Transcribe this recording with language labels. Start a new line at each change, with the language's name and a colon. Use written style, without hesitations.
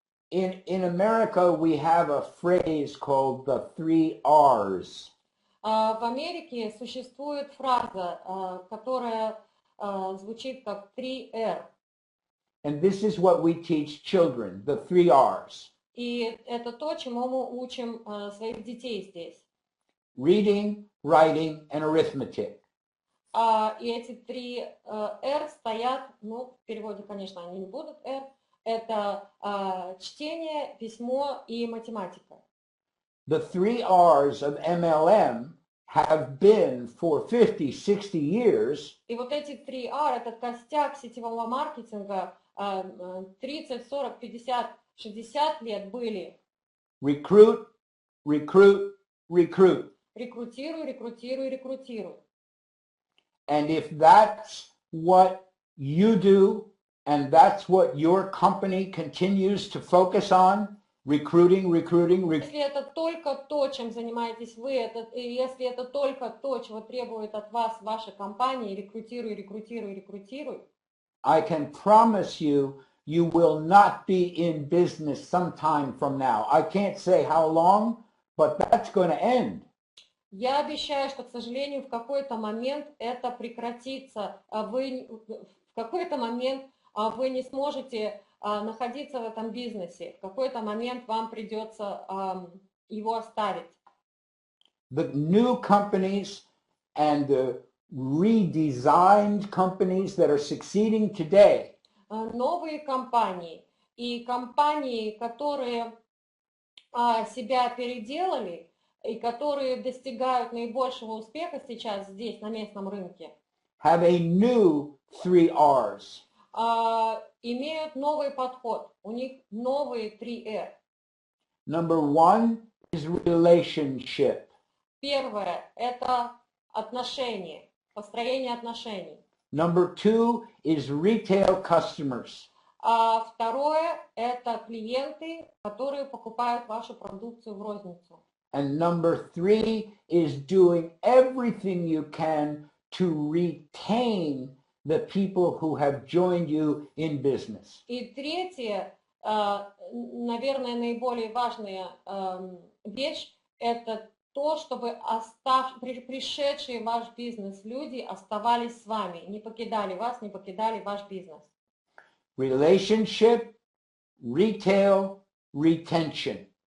English: In America, we have a phrase called the 3 R's.
Russian: В Америке существует фраза, которая звучит как 3R.
English: And this is what we teach children, the 3 R's.
Russian: И это то, чему мы учим своих детей здесь.
English: Reading, writing, and arithmetic.
Russian: И эти 3 R стоят, ну, в переводе, конечно, они не будут R, это чтение, письмо и математика.
English: The 3 R's of MLM have been for 50, 60 years.
Russian: И вот эти 3 R, этот костяк сетевого маркетинга 30, 40, 50, 60 лет были.
English: Recruit, recruit, recruit.
Russian: Рекрутируй, рекрутируй, рекрутируй.
English: And if that's what you do, and that's what your company continues to focus on, recruiting, recruiting,
Russian: Если это только то, чем занимаетесь вы, если это только то, чего требует от вас ваша компания, рекрутируй, рекрутируй, рекрутируй,
English: I can promise you, you will not be in business sometime from now. I can't say how long, but that's going to end.
Russian: Я обещаю, что, к сожалению, в какой-то момент это прекратится. В какой-то момент вы не сможете находиться в этом бизнесе. В какой-то момент вам придется его оставить.
English: The new companies and the redesigned companies that are succeeding today
Russian: Новые компании и компании, которые себя переделали и которые достигают наибольшего успеха сейчас здесь, на местном рынке,
English: have a new 3 R's.
Russian: Имеют новый подход, у них новые 3 R.
English: Number 1 is relationship.
Russian: Первое – это отношения, построение отношений.
English: Number 2 is retail customers.
Russian: А второе – это клиенты, которые покупают вашу продукцию в розницу.
English: And number 3 is doing everything you can to retain the people who have joined you in business.
Russian: И третье, наверное, наиболее важная вещь – это то, чтобы пришедшие в ваш бизнес люди оставались с вами, не покидали вас, не покидали ваш бизнес.
English: Relationship, retail, retention.